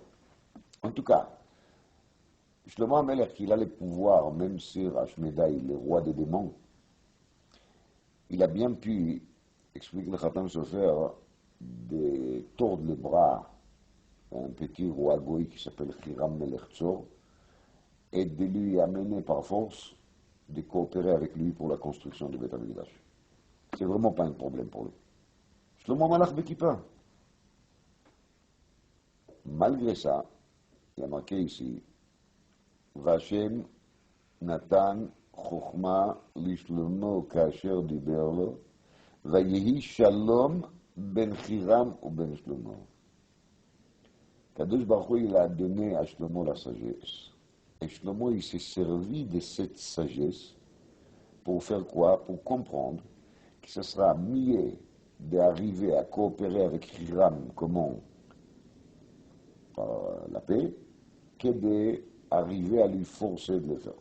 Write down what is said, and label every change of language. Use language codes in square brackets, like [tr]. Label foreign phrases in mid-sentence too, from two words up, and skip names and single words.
[fr] En tout cas, [he] שלמה המלך, [fr] il a le pouvoir, même sur Ashmedai, le roi des démons, il a bien pu, explique le Khatam Sofer, de tordre les bras à un petit roi goy qui s'appelle [he] חירם מלך צור, [fr] et de lui amener par force de coopérer avec lui pour la construction du [he] בית המקדש. [fr] C'est vraiment pas un problème pour lui. [he] שלמה מלך בכיפה. [fr] Malgré ça, il y a marqué ici, [he] וה' נתן חוכמה לשלמה כאשר דיבר לו, ויהי שלום בין חירם ובין שלמה. קדוש ברוך הוא, [fr] il a donné à Shlomo la sagesse. Et Shlomo, il s'est servi de cette sagesse pour faire quoi? Pour comprendre que ce sera mieux d'arriver à coopérer avec Hiram, comment? Par la paix, que d'arriver à lui forcer de le faire.